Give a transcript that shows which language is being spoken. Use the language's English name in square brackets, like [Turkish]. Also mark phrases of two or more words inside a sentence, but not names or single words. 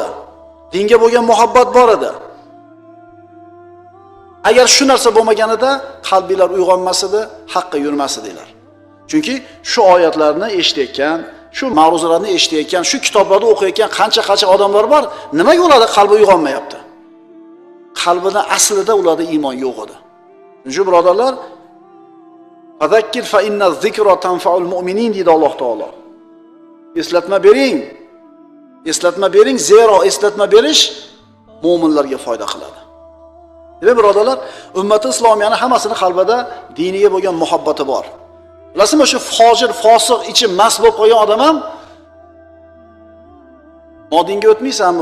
[Uzbek] Dinga bo'lgan muhabbat bor edi. Agar shu narsa bo'lmaganida qalbinglar uyg'onmas edi, haqqa yurmas edinglar. Chunki shu oyatlarni eshitayotgan, shu ma'ruzalarni eshitayotgan, shu kitoblarni o'qiyotgan qancha odamlar bor, nimaga ularda qalbi uyg'onmayapti? Qalbida aslida ularda iymon yo'q edi. Shuning birodarlar, [Arabic] "فذكر فإن الذكرى تنفع المؤمنين" [Uzbek] dedi Alloh taolo. Eslatma bering. Eslatma bering, zero eslatma berish mu'minlarga foyda qiladi. Demak birodarlar, ummati islomiyani hammasini qalbida diniga bo'lgan muhabbati bor. Bilasizmi, shu fojir, fosiq, ichi mast bo'lib qolgan odam ham "Modinga o'tmaysanmi?